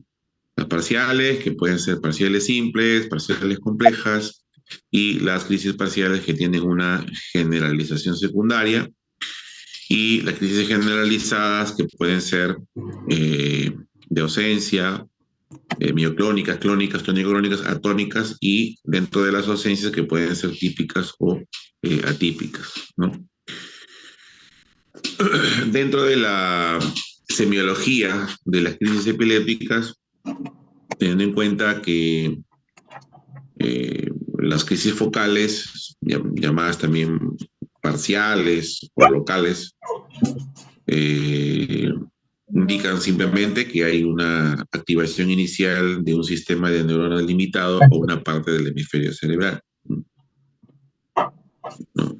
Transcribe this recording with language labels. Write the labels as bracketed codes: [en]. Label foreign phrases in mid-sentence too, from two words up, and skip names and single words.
[es] Las parciales, que pueden ser parciales simples, parciales complejas, y las crisis parciales que tienen una generalización secundaria, y las crisis generalizadas que pueden ser de ausencia, mioclónicas, clónicas, tónico-clónicas, atónicas, y dentro de las ausencias que pueden ser típicas o atípicas, ¿no? Dentro de la semiología de las crisis epilépticas, teniendo en cuenta que las crisis focales, llamadas también parciales o locales, indican simplemente que hay una activación inicial de un sistema de neuronas limitado o una parte del hemisferio cerebral, ¿no?